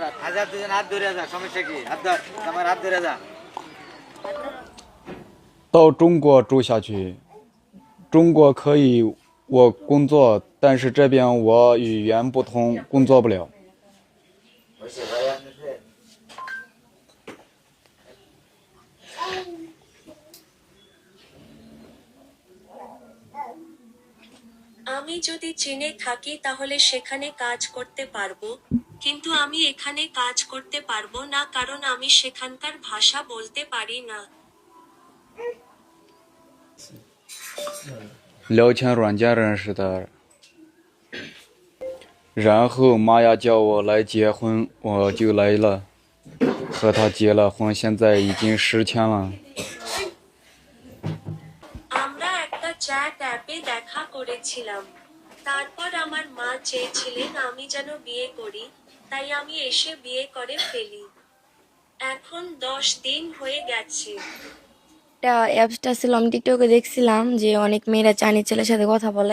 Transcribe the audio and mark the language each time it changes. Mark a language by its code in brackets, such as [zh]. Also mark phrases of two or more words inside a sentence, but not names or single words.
[bn] আচ্ছা দুজন হাত ধরে যা, সমস্যা কি? হাত ধর, আমার হাত ধরে যা। [zh] 到中国住下去，中国可以我工作，但是这边我语言不通，工作不了。 [bn] আমি যদি চীনে থাকি তাহলে সেখানে কাজ করতে পারবো, কিন্তু আমি এখানে কাজ করতে পারবো না কারণ আমি সেখানকার ভাষা বলতে পারি না। [zh] 聊天软件认识的，然后妈呀叫我来结婚，我就来了，和他结了婚，现在已经10天了。 [bn] আমরা একটা চ্যাট অ্যাপে দেখা করেছিলাম, তারপর আমার মা চেয়েছিলেন আমি যেন বিয়ে করি, তাই আমি এসে বিয়ে করে ফেলি। এখন 10 দিন হয়ে গেছে। একটা অ্যাপসটা ছিল, আমি টিকটকে দেখছিলাম যে অনেক মেয়েরা চাইনিজ ছেলের সাথে কথা বলে।